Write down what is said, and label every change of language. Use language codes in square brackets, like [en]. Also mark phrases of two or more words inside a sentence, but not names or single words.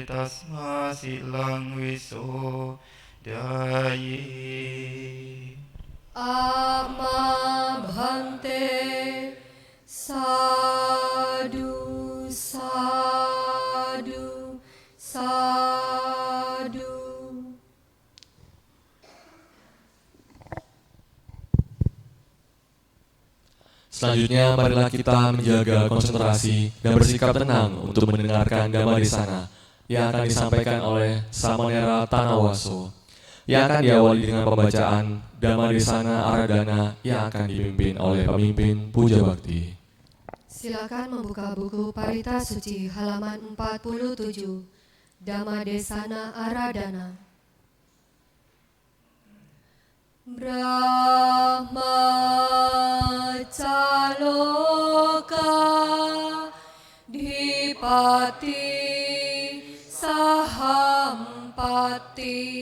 [pi] Tasma silang wiso dayi. Ama bhante. Sadu, sadu, sadu. [id] Selanjutnya, marilah kita menjaga konsentrasi dan bersikap tenang untuk mendengarkan Dhamma Desana yang akan disampaikan oleh Samanera Tanawaso, yang akan diawali dengan pembacaan Dhamma Desana Aradhana yang akan dipimpin oleh pemimpin Puja Bakti. Silakan membuka buku Parita Suci halaman 47, Dhamma Desana Aradhana. [pi] Brahmacaloka Dipati Sahampati